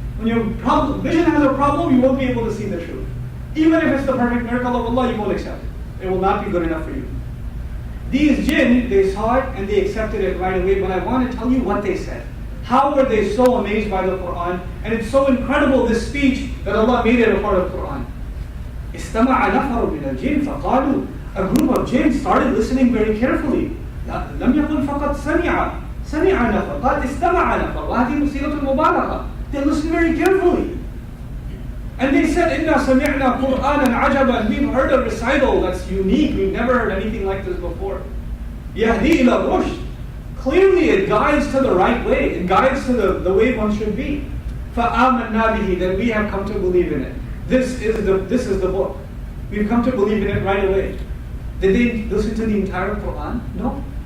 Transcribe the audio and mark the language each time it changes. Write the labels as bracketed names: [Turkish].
[English] When your vision has a problem, you won't be able to see the truth. Even if it's the perfect miracle of Allah, you won't accept it. It will not be good enough for you. These jinn, they saw it and they accepted it right away, but I want to tell you what they said. How were they so amazed by the Quran? And it's so incredible, this speech, that Allah made it a part of the Quran. [Arabic] استمع نفر من الجن فقالوا. [English] A group of jinn started listening very carefully. [Arabic] لم يقل فقط سمع نفر قال استمع نفر وهذه صيغة المبالغة. [English] They listened very carefully. And they said, [Arabic] إِنَّا سَمِعْنَا قُرْآنًا عَجَبًا. [English] We've heard a recital that's unique. We've never heard anything like this before. [Arabic] يَهْدِي إِلَى الرُّشْدِ. [English] Clearly it guides to the right way. It guides to the way one should be. [Arabic] فَآمَنَّا بِهِ. [English] That we have come to believe in it. This is the book. We've come to believe in it right away. Did they listen to the entire Quran? No.